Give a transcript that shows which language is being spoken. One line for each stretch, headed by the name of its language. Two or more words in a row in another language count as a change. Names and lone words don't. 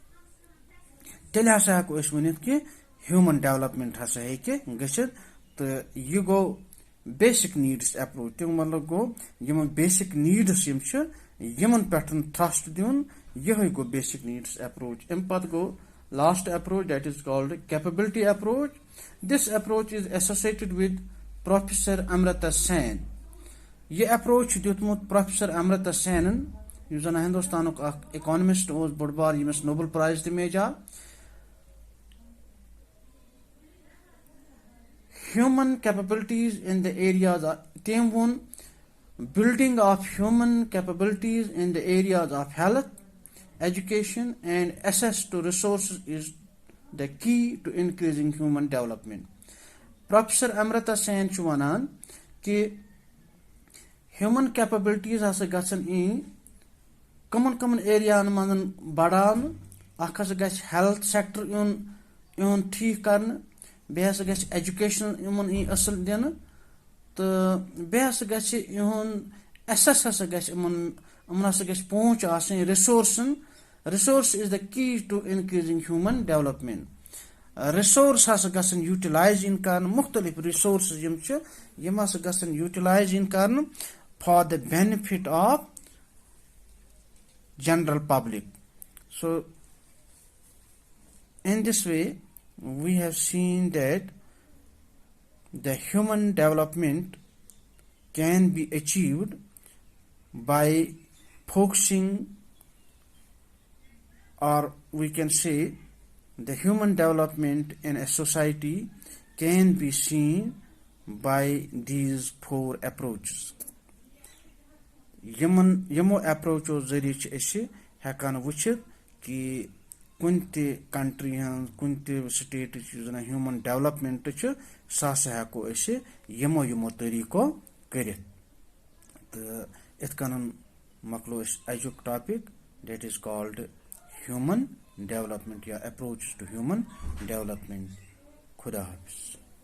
Kashmiri: تیٚلہِ ہسا ہٮ۪کو أسۍ ؤنِتھ کہ
English: human development
Kashmiri: ہسا ہیٚکہِ گٔژھِتھ. تہٕ یہِ گوٚو
English: basic needs approach.
Kashmiri: تمیُک مطلب گوٚو یِم
English: basic needs
Kashmiri: یم چھِ یمن پہ تھرسٹ دیُن، یہے گوٚو
English: basic needs approach.
Kashmiri: امہِ پتہٕ گوٚو
English: last approach that is called capability approach. this approach is associated with Professor Amrita Sen.
Kashmiri: یہ اپروچ چھُ دیُتمُت پروفیسر امرتا سینن، یُس زن ہندوستانُک اکھ اکانمسٹ اوس بوٚڑ بار، ییٚمِس
English: Nobel Prize
Kashmiri: تہِ میجاو.
English: human capabilities in the areas
Kashmiri: تٔمۍ ووٚن
English: building of human capabilities in the areas of health, education and access to resources is the key to increasing human development.
Kashmiri: Professor Amrita Sen چھُ وَنان کہ
English: human capabilities
Kashmiri: ہسا گژھن کمن ایریاہن منٛز بڑاونہٕ. اکھ ہسا گژھِ
English: health sector
Kashmiri: یُن ٹھیٖک کرنہٕ، بیٚیہِ ہسا گژھِ ایجوکیشن یِمن اصل دِنہٕ، تہٕ بیٚیہِ ہسا گژھِ یِہُنٛد ایسس ہسا گژھِ یِمن ہسا گژھِ پہنچ آسٕنۍ رِسورسن.
English: resource is the key to increasing human development.
Kashmiri: رِسورس ہسا گژھن یوٹیلایز یِن کرنہٕ، مختلف رِسورسز یم چھِ یم ہسا گژھن یوٹیلایز یِن کرنہٕ
English: for the benefit of general public. سو in this way we have seen that the human development can be achieved by focusing, or we can say the human development in a society can be seen by these 4 approaches.
Kashmiri: یمو اپروچو ذریعہ چھ أسۍ ہیٚکان وٕچھِتھ کہ کُنہِ تہِ کنٹری ہٕنٛز کُنہِ تہِ سٹیٹٕچ یُس زن
English: human development
Kashmiri: چھُ سُہ ہسا ہیٚکو أسۍ یمو طٔریٖقو کٔرِتھ. تہٕ یِتھ کٔنن مۄکلو أسۍ أزیُک ٹاپک
English: that is called human development
Kashmiri: یا
English: approach to human development.
Kashmiri: خدا حافظ.